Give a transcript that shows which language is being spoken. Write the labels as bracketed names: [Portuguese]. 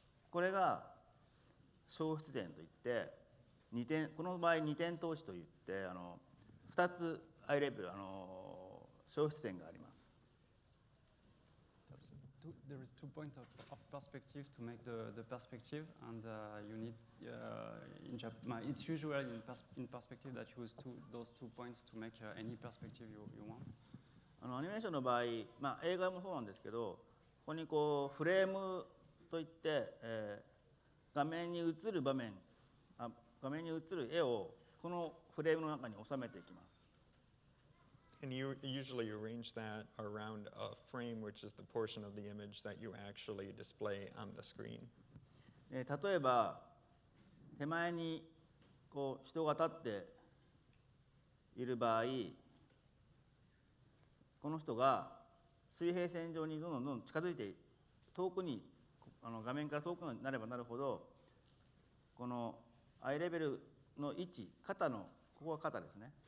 [Japanese] これが消失点といって2点、この場合2点通しといって2つアイレベル消失点があります。 [English] There is 2 points of perspective to make the perspective, and you need in Japan. It's usual in perspective that you use those 2 points to make any perspective you want. [Japanese] アニメーションの場合、映画もそうなんですけど、ここにこうフレームといって、画面に映る画面に映る絵をこのフレームの中に収めていきます。 [English] And you usually arrange that around a frame, which is the portion of the image that you actually display on the screen. [Japanese] 例えば手前にこう人が立っている場合、この人が水平線上にどんどん近づいて遠くに画面から遠くになればなるほどこのアイレベルの位置、肩のここが肩ですね。